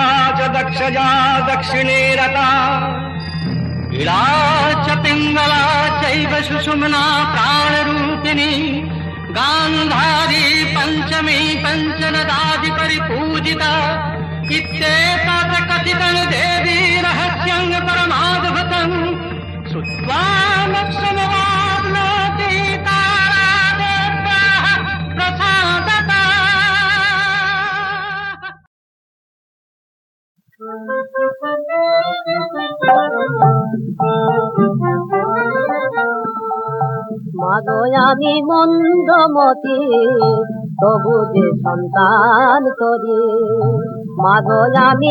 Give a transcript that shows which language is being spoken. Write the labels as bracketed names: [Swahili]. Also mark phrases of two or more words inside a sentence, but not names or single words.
[Sanskrit] च दक्षजा दक्षिणे रता इला च पिङ्गला चैव सुषुम्ना प्राणरूपिणी गान्धारी पञ्चमी पञ्चनदादिपरिपूजिता इत्येतत् कथितं देवी रहस्यं परमाद्भुतं श्रुत्वा मोक्षमवाप्नोति तारा देव्याः प्रसादता। [Bangla] মাগো আমি মন্দমতি তবু যে সন্তান তরি মাগো আমি